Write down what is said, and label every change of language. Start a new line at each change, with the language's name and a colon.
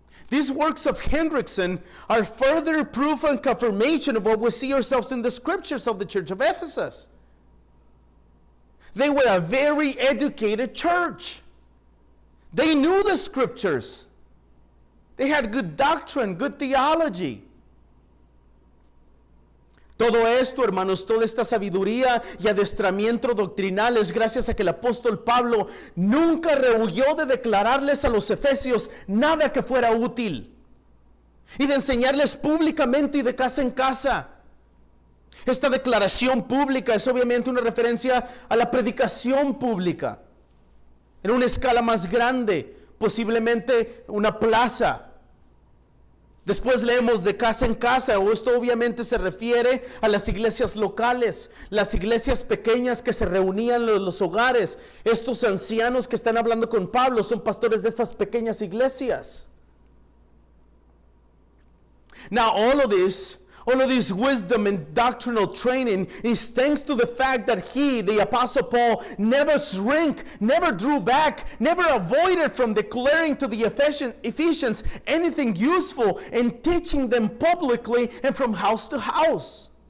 English: These works of Hendrickson are further proof and confirmation of what we see ourselves in the scriptures of the church of Ephesus. They were a very educated church. They knew the scriptures. They had good doctrine, good theology.
Spanish: Todo esto, hermanos, toda esta sabiduría y adestramiento doctrinal es gracias a que el apóstol Pablo nunca rehuyó de declararles a los efesios nada que fuera útil y de enseñarles públicamente y de casa en casa. Esta declaración pública es obviamente una referencia a la predicación pública en una escala más grande, posiblemente una plaza. Después leemos de casa en casa, o esto obviamente se refiere a las iglesias locales, las iglesias pequeñas que se reunían en los hogares. Estos ancianos que están hablando con Pablo son pastores de estas pequeñas iglesias.
English: Now all of this wisdom and doctrinal training is thanks to the fact that he, the Apostle Paul, never shrank, never drew back, never avoided from declaring to the Ephesians anything useful and teaching them publicly and from house to house.